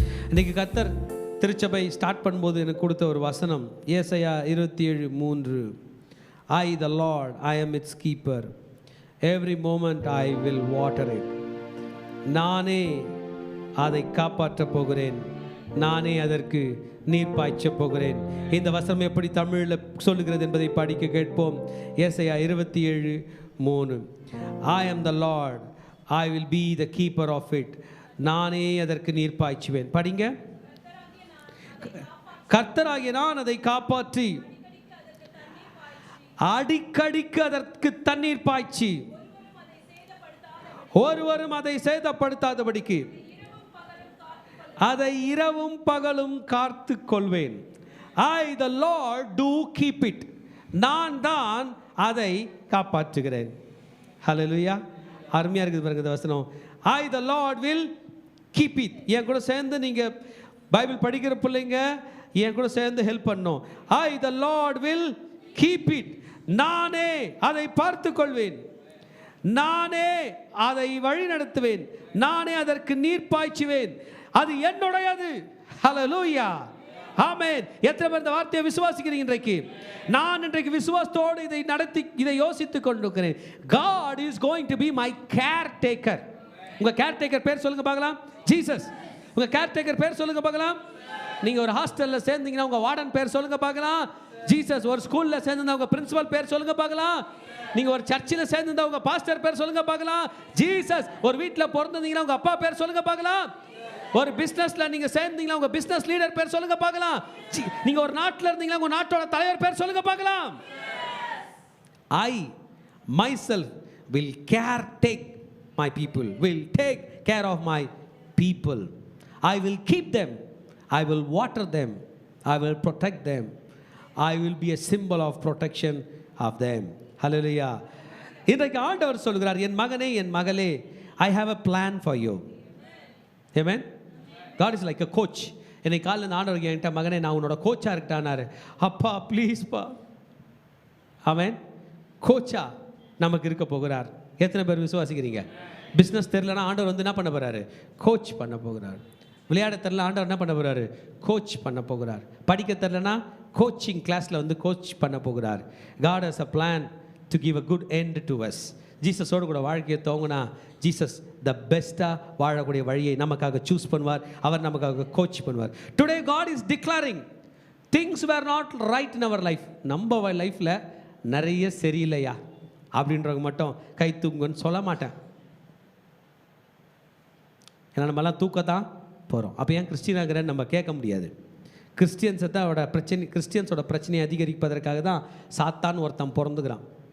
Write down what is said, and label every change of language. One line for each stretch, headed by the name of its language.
Tamil: இன்னைக்கு கர்த்தர் திருச்சபை ஸ்டார்ட் பண்ணும்போது எனக்கு கொடுத்த ஒரு வசனம் ஏசாயா 27:3.
English: I the Lord, I am its keeper. Every moment I will water it.
Tamil: நானே அதை காப்பாற்றப் போகிறேன், நானே அதற்கு நீர் பாய்ச்சப் போகிறேன். இந்த வசனம் எப்படி தமிழில் சொல்லுகிறது என்பதை படிக்க கேட்போம். ஏசாயா 27:3.
English: I am the Lord, I will be the keeper of it.
Tamil: நானே அதற்கு நீர் பாய்ச்சுவேன். படிங்க. கர்த்தராகிய நான் அதை காப்பாற்றி அடிக்கடிக்கு அதற்கு தண்ணீர் பாய்ச்சி ஒருவரும் அதை சேதப்படுத்தாதபடிக்கு அதை இரவும் பகலும் காத்து கொள்வேன்.
English: I the Lord do keep it.
Tamil: நான் தான் அதை காப்பாற்றுகிறேன். ஹல்லேலூயா. அருமையா இருக்குது பாருங்க இந்த வசனம்.
English: I the Lord will keep it.
Tamil: என் கூட சேர்ந்து நீங்க பைபிள் படிக்கிற பிள்ளைங்க என் கூட சேர்ந்து ஹெல்ப் பண்ணணும்.
English: I the Lord will keep it.
Tamil: நானே அதை பார்த்து கொள்வேன், நானே அதை வழி நடத்துவேன், நானே அதற்கு நீர் பாய்ச்சுவேன், அது என்னுடையது. ஹல்லேலூயா. ஆமென். எத்தனை பேர் இந்த வார்த்தையை விசுவாசிக்கிறீங்க? இன்றைக்கு நான் இன்றைக்கு விசுவாசத்தோடு இதை நடத்தி இதை யோசித்துக் கொண்டிருக்கிறேன்.
English: God is going to be my caretaker.
Tamil: உங்க கேர்டேக்கர் பேர் சொல்லுங்க பார்க்கலாம். ஜீசஸ். உங்க கேர்டேக்கர் பேர் சொல்லுங்க பார்க்கலாம். நீங்க ஒரு ஹாஸ்டல்ல சேர்ந்தீங்கன்னா உங்க வார்டன் பேர் சொல்லுங்க பார்க்கலாம். ஜீசஸ். ஒரு ஸ்கூல்ல சேர்ந்தா உங்க பிரின்சிபல் பேர் சொல்லுங்க பார்க்கலாம். நீங்க ஒரு சர்ச்சில் சேர்ந்தா உங்க பாஸ்டர் பேர் சொல்லுங்க பார்க்கலாம். ஜீசஸ். ஒரு வீட்டில் பிறந்தீங்கன்னா உங்க அப்பா பேர் சொல்லுங்க பார்க்கலாம். ஒரு பிசினஸ்ல நீங்க சேர்ந்தீங்கன்னா உங்க பிசினஸ் லீடர் பேர் சொல்லுங்க பார்க்கலாம். நீங்க ஒரு நாட்டில் இருந்தீங்கன்னா உங்க நாட்டோட தலைவர் பேர் சொல்லுங்க பார்க்கலாம்.
English: I myself will take my people, will take care of my people. I will keep them, I will water them, I will protect them, I will be a symbol of protection of them. Hallelujah.
Tamil: இன்றைக்கு ஆண்டவர் சொல்கிறார், என் மகனே என் மகளே,
English: I have a plan for you. Amen. God is like a coach.
Tamil: என்னை காலையில் இந்த ஆண்டவர் என்கிட்ட, மகனே நான் உன்னோட கோச்சா இருக்கட்டானாரு. அப்பா ப்ளீஸ்ப்பா. ஆமென். கோச்சா நமக்கு இருக்க போகிறார். எத்தனை பேர் விசுவாசிக்கிறீங்க? பிஸ்னஸ் தெரியலனா ஆண்டவர் வந்து என்ன பண்ண போகிறாரு? கோச் பண்ண போகிறார். விளையாட தெரியல ஆண்டவர் என்ன பண்ண போகிறாரு? கோச் பண்ண போகிறார். படிக்க தெரியலனா கோச்சிங் கிளாஸில் வந்து கோச் பண்ண போகிறார்.
English: God has a plan to give a good end to us.
Tamil: ஜீசஸோடு கூட வாழ்க்கையை தோங்கினா ஜீசஸ் த பெஸ்ட்டாக வாழக்கூடிய வழியை நமக்காக சூஸ் பண்ணுவார். அவர் நமக்காக கோச் பண்ணுவார்.
English: Today God is declaring things were not right in our life.
Tamil: நம்ம லைஃப்பில் நிறைய சரியில்லையா அப்படின்றவங்க மட்டும் கை தூங்குன்னு சொல்ல மாட்டேன். ஏன்னா நம்மலாம் தூக்கத்தான் போகிறோம். அப்போ ஏன் கிறிஸ்டினாகிறேன்னு நம்ம கேட்க முடியாது. கிறிஸ்டியன்ஸை தான் அவரோட பிரச்சனை, கிறிஸ்டியன்ஸோட பிரச்சனையை அதிகரிப்பதற்காக தான் சாத்தான் ஒருத்தன் பிறந்துக்கிறான்.